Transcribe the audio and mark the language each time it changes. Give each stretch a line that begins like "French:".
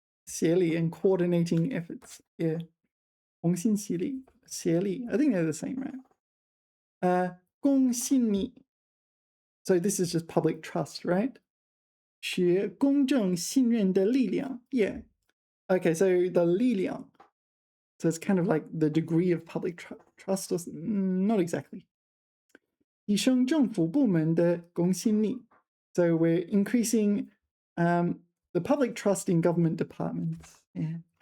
English: 协力 and coordinating efforts. Yeah. 同心协力 I think they're the same, right? 公信力 So this is just public trust, right?
Chinese: 学公正信任的力量
English: Yeah. Okay, so the 力量 So it's kind of like the degree of public trust or not exactly.
Chinese: 提升政府部门的公信力
English: So we're increasing the public trust in government departments. Yeah.